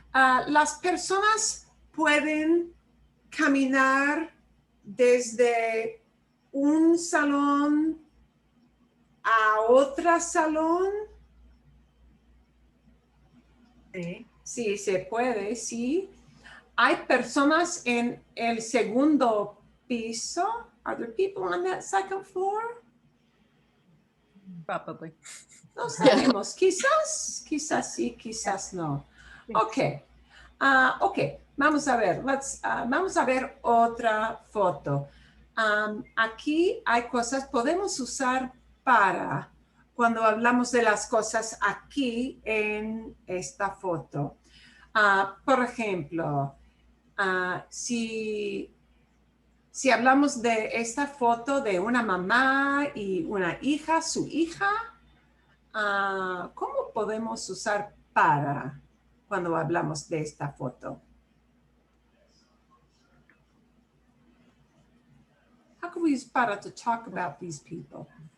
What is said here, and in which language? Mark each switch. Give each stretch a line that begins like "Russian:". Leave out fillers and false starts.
Spanish: Las personas pueden caminar desde un salón a otro salón. Sí. Sí, se puede, sí. Hay personas en el segundo piso.
English: Are there people on that second floor? Probably.
Spanish: No sabemos. Quizás sí, quizás no. Ok. Ok, vamos a ver. Vamos a ver otra foto. Aquí hay cosas, podemos usar para cuando hablamos de las cosas aquí en esta foto. Por ejemplo, si hablamos de esta foto de una mamá y una hija, su hija, ¿cómo podemos usar para cuando hablamos de esta foto?
English: How can we use para to talk about these people?